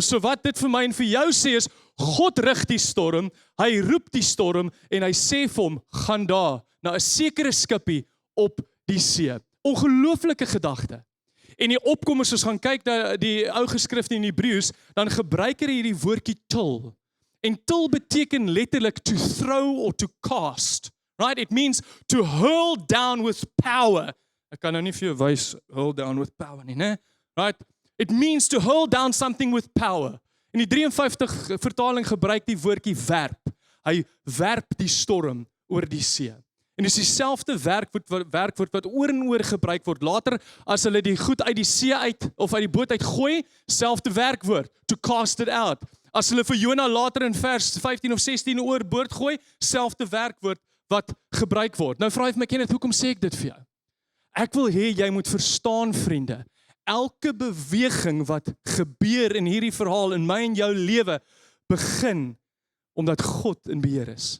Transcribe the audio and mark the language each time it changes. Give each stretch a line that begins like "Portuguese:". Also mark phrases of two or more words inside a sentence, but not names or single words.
Afrikaans: So wat dit vir my en vir jou sê is, God rig die storm, hy roep die storm en hy sê vir hom, gaan daar na 'n sekere skipie op die see. Ongelooflike gedagte. En die opkom as ons gaan kyk na die ou geskrifte in Hebreëus, dan gebruik hy hierdie woordjie til. En til beteken letterlik
English: to throw or to cast. Right? It means to hurl down with power.
Afrikaans: Ek kan nou nie vir jou wys
English: hurl down with power
Afrikaans: nie, né?
English: Right? It means to hurl down something with power.
Afrikaans: En die 53 vertaling gebruik die woordjie werp. Hy werp die storm oor die see. En dis dieselfde werkwoord wat oor en oor gebruik word. Later, as hulle die goed uit die see uit, of uit die boot uit gooi, selfde werkwoord,
English: to cast it out.
Afrikaans: As hulle vir Jona later in vers 15 of 16 oorboord gooi, selfde werkwoord wat gebruik word. Nou vra jy vir my, Kenneth, hoekom sê ek dit vir jou? Ek wil hê jy moet verstaan, vriende, elke beweging wat gebeur in hierdie verhaal, in my en jou lewe, begin omdat God in beheer is.